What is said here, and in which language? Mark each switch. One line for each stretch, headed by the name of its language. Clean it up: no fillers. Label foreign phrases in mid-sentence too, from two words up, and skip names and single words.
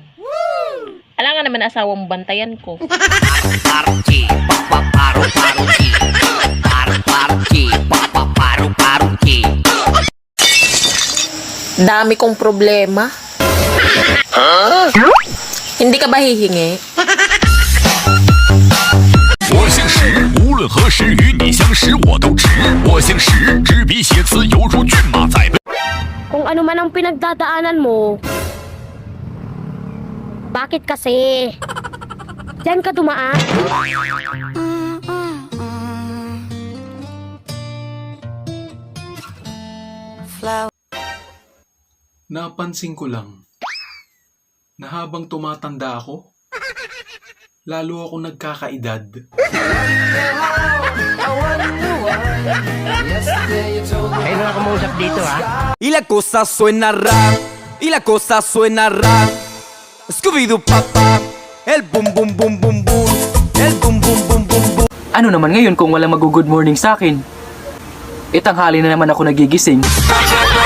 Filipino: Alangan naman asawa mo bantayan ko. Dami kong problema. Hindi ka ba hihingi?
Chinese: 我姓石，无论何时与你相识，我都直。我姓石，执笔写词犹如骏马在奔。
Filipino: Kung ano man ang pinagdadaanan mo, bakit kasi? Diyan ka dumaan? Napansin ko lang na habang tumatanda ako, lalo ako nagkakaedad.
Spanish: Y la cosa suena rap, y la cosa suena rap. Scooby-Doo papa, el boom boom boom boom boom, el boom boom boom boom boom.
Filipino: Ano naman ngayon kung walang mag-good morning sa akin? Itanghali na naman ako nagigising.